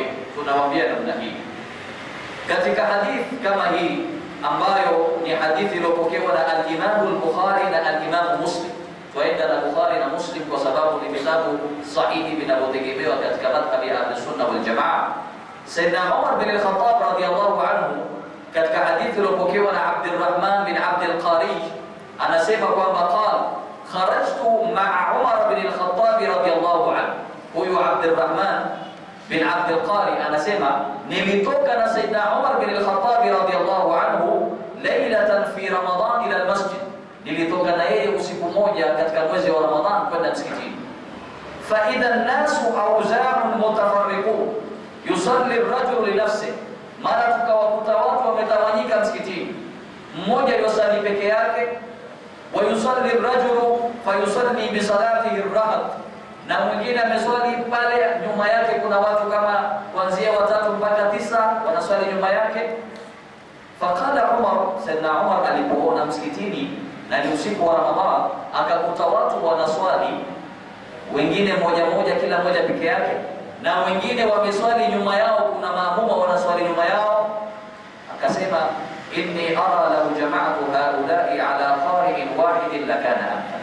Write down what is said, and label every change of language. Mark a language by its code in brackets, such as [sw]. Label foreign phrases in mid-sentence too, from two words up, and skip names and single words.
[sw] Tunawaambia namna hii katika hadithi kama hii ambayo ni hadithi iliyopokewa na al-Imam al-Bukhari na al-Imam Muslim. Tuenda na Bukhari na Muslim kwa sababu ni vitabu sahihi vinavyotegemewa katika madhhabi ya [ar] أهل السنة والجماعة. [sw] Sayyidina Umar bin al-Khattab [ar] رضي الله عنه [sw] katika hadithi iliyopokewa na Abdurrahman bin Abd al-Qari anasema kwamba [ar] قال خرجت مع عمر بن الخطاب رضي الله عنه. [sw] Huyu Abdurrahman bin Abd al-Qari anasema nilitoka na Sayyidina Umar bin al-Khattab [ar] رضي الله عنه ليلة في رمضان إلى المسجد. [sw] Nilitoka na yeye usiku moja katika mwezi wa Ramadhan kwenda msikitini. [ar] فإذا الناس أوزاع متفرقون يصلي الرجل لنفسه. [sw] Mara tukawakuta watu wametawanyika msikitini, mmoja yusali peke yake, [ar] ويصلي الرجل فيصلي بصلاته الرهط, [sw] na mwingine ameswali pale nyuma yake kuna watu kama kuanzia 3 mpaka 9 wanaswali nyuma yake. [ar] فقال عمر, [sw] Sayyidina Umar alipoona msikitini na ni usiku wa Ramadhan akakuta watu wanaswali, wengine moja kila moja peke yake, na wengine wameswali nyuma yao, kuna maamuma wanaswali nyuma yao, akasema [ar] إني أرى لو جمعت هؤلاء على قارئ واحد لكان أمثل.